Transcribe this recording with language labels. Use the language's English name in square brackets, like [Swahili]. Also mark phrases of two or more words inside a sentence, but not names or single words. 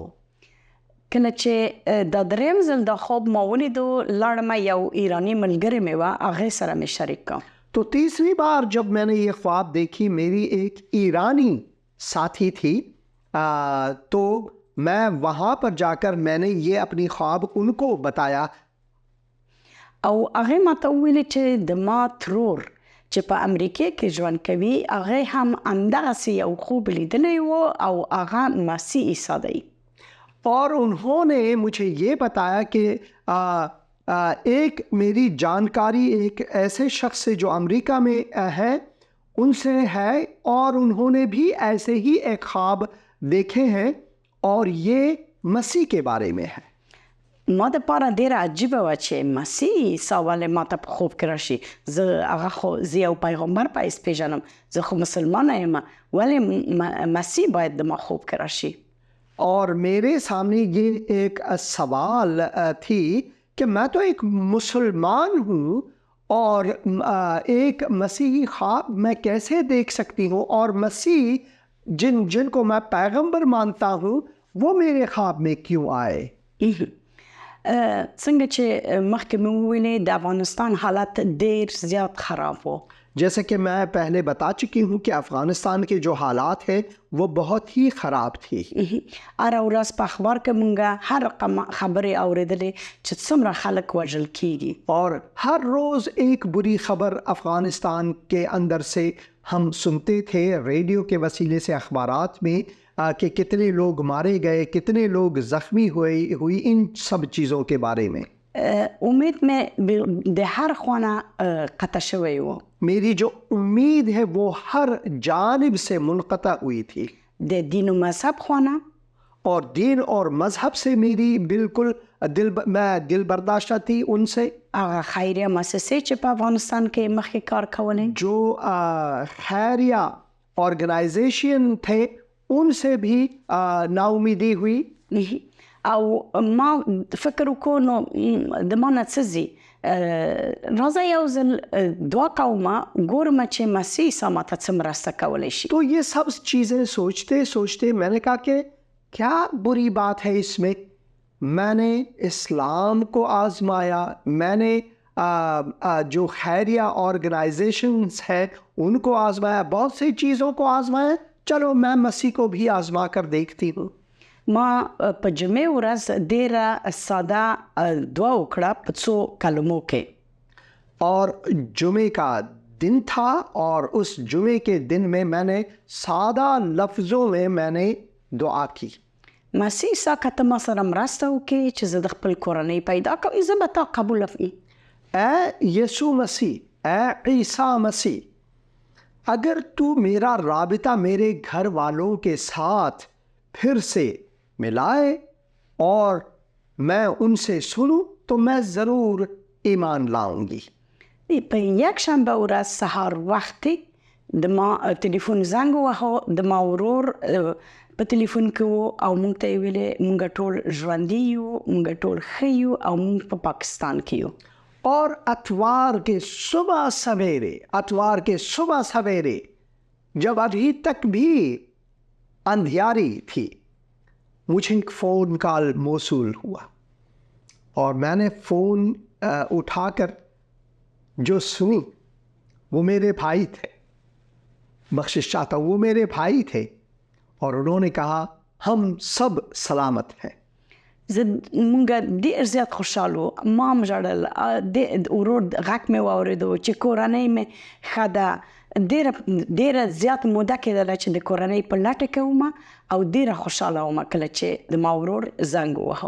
[Pashto] کله چې دا دریم ځل دا خوب ما ولیدو، لاړم، یو ایرانی ملګری مې وه، هغې سره مې شریک کړم. [Urdu] تو 3ویں بار جب میں نے یہ خواب دیکھی، میری ایک ایرانی ساتھی تھی، تو میں وہاں پر جا کر میں نے یہ اپنی خواب ان کو بتایا. [Pashto] او هغې ما ته وویلې چې د ما ترور چې په امریکې کې ژوند کوي، هغې هم همدغسې یو خوب لیدلی و او هغه مسیح عیسی دی. [Urdu] اور انہوں نے مجھے یہ بتایا کہ ایک میری جانکاری ایک ایسے شخص سے جو امریکہ میں ہے ان سے ہے، اور انہوں نے بھی ایسے ہی ایک خواب دیکھے ہیں اور یہ مسیح کے بارے میں ہے. [Pashto] ما دپاره ډېره عجیبه وه چې مسیح عیسی ولې ما ته په خوب کې راشي. زه یو پیغمبر په حیث پېژنم، زه خو مسلمانه یم، ولې مسیح باید د ما خوب کې راشي؟ [Urdu] اور میرے سامنے یہ ایک سوال تھی کہ میں تو ایک مسلمان ہوں اور ایک مسیحی خواب میں کیسے دیکھ سکتی ہوں، اور مسیح جن کو میں پیغمبر مانتا ہوں وہ میرے خواب میں کیوں آئے. [Pashto] څنګه چې مخکې مې وویلې د افغانستان حالت ډېر زیات خراب و. [Urdu] جیسا کہ میں پہلے بتا چکی ہوں کہ افغانستان کے جو حالات ہیں وہ بہت ہی خراب تھی. [Pashto] هره ورځ په اخبار کې مونږ هر رقم خبرې اورېدلې چې څومره خلک وژل کیږي، [Urdu] اور ہر روز ایک بری خبر افغانستان کے اندر سے ہم سنتے تھے ریڈیو کے وسیلے سے، اخبارات میں، کہ کتنے لوگ مارے گئے، کتنے لوگ زخمی ہوئی ان سب چیزوں کے بارے میں. [Pashto] امید مې د هر خوانه قطع شوی و. [Urdu] میری جو امید ہے وہ ہر جانب سے منقطع ہوئی تھی. [Pashto] د دین و مذہب خوانه، [Urdu] اور دین اور مذہب سے میری بالکل میں دل برداشتہ تھی ان سے. [Pashto] هغه خیریه مؤسسې چې په افغانستان کې مخکې کار کولې، [Urdu] جو خیریہ آرگنائزیشن تھے ان سے بھی نا امیدی ہوئی. [Pashto] او ما فکر وکړو نو د ما نه څه ځي، راځه یو ځل دعا کومه، ګورم چې مسیح عیسی ماته څه مرسته کولی شي. [Urdu] تو یہ سب چیزیں سوچتے سوچتے میں نے کہا کہ کیا بری بات ہے اس میں. میں نے اسلام کو آزمایا، میں نے جو خیریہ آرگنائزیشنز ہیں ان کو آزمایا، بہت سی چیزوں کو آزمایا، چلو میں مسیح کو بھی آزما کر دیکھتی ہوں. [Pashto] ما په جمعې ورځ ډېره ساده دعا وکړه په څو کلمو کې. [Urdu] اور جمعے کا دن تھا، اور اس جمعے کے دن میں نے سادہ لفظوں میں نے دعا کی. [Pashto] مسیح عیسی که ته ما سره مرسته وکړې چې زه د خپل کورنۍ پیدا کړم، زه به تا قبوله کړم. [Urdu] اے یسوع مسیح، اے عیسی مسیح، اگر تو میرا رابطہ میرے گھر والوں کے ساتھ پھر سے ملائے اور میں ان سے سنوں تو میں ضرور ایمان لاؤں گی. [Pashto] په یک شنبه ورځ سهار وختې د ما تلیفون زنګ وواهه، د ما ورور په تلیفون کې و او موږ ته یې ویلې موږ ټول ژوندي یو، موږ ټول ښه یو او موږ په پاکستان کې یو. [Urdu] اور اتوار کے صبح سویرے جب ابھی تک بھی اندھیاری تھی مجھے ایک فون کال موصول ہوا اور میں نے فون اٹھا کر جو سنی وہ میرے بھائی تھے، بخشش چاہتا ہوں، وہ میرے بھائی تھے اور انہوں نے کہا ہم سب سلامت ہیں. [Pashto] زه مونږ ډېر زیات خوشحال وو. ما هم ژړل. ورور غږ مې واورېدو چې کورنۍ مې ښه ده. ډېره زیاته موده کېدله چې د کورنۍ په لټه کې وم او ډېره خوشحاله وم کله چې د ما ورور زنګ ووهه.